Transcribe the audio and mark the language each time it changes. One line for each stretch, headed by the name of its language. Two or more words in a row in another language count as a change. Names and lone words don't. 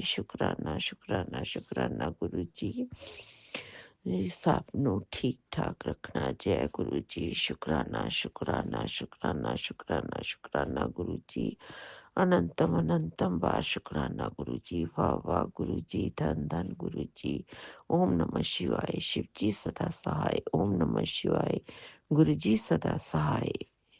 Punjabi: ਸ਼ੁਕਰਾਨਾ ਸ਼ੁਕਰਾਨਾ ਸ਼ੁਕਰਾਨਾ ਗੁਰੂ ਜੀ। ਸਭ ਨੂੰ ਠੀਕ ਠਾਕ ਰੱਖਣਾ। ਜੈ ਗੁਰੂ ਜੀ। ਸ਼ੁਕਰਾਨਾ ਸ਼ੁਕਰਾਨਾ ਸ਼ੁਕਰਾਨਾ ਸ਼ੁਕਰਾਨਾ ਸ਼ੁਕਰਾਨਾ ਗੁਰੂ ਜੀ। ਅਨੰਤਮ ਅਨੰਤਮ ਵਾਰ ਸ਼ੁਕਰਾਨਾ ਗੁਰੂ ਜੀ। ਵਾਹ ਵਾਹ ਗੁਰੂ ਜੀ। ਧੰਨ ਧੰਨ ਗੁਰੂ ਜੀ।
Sanskrit: ओम नमः शिवाय।
Hindi: शिव जी सदा सहाय। ओम नमः शिवाय। गुरु जी सदा सहाय।